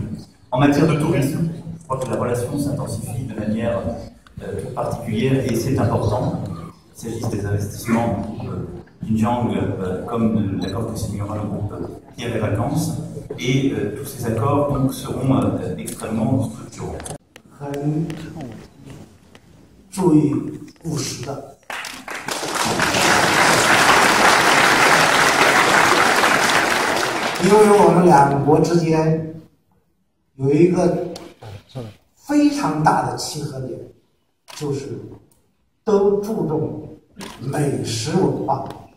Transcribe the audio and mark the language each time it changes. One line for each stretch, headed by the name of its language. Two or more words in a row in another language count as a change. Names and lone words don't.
French: En matière de tourisme, je crois que la relation s'intensifie de manière toute particulière et c'est important. Il s'agisse des investissements Xinjiang comme l'accord que signera le groupe Pierre et Vacances et tous ces accords donc, seront extrêmement structurants.
Chinese: 注意务实的。因为我们两国之间有一个非常大的契合点，就是都注重美食文化。